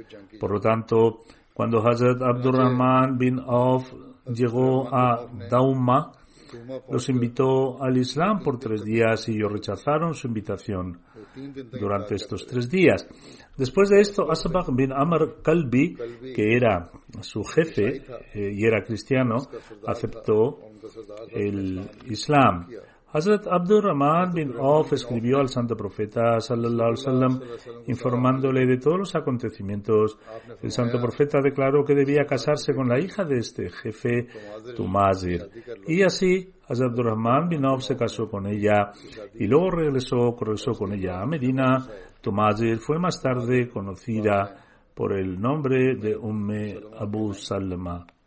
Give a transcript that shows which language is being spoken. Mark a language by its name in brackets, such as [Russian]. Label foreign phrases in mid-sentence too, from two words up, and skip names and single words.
[Spanish] Por lo tanto, cuando Hazrat Abdurrahman bin Auf llegó a Dauma, los invitó al Islam por 3 días y ellos rechazaron su invitación durante estos 3 días. Después de esto, Asbaq bin Amr Kalbi, que era su jefe y era cristiano, aceptó el Islam. Hazrat Abdurrahman bin Auf escribió al santo profeta [Arabic] صلى الله عليه وسلم [Spanish] informándole de todos los acontecimientos. El santo profeta declaró que debía casarse con la hija de este jefe, Tumazir, y así Hazrat Abdurrahman bin Auf se casó con ella y luego regresó con ella a Medina. Tumazir fue más tarde conocida por el nombre de Abu Salma.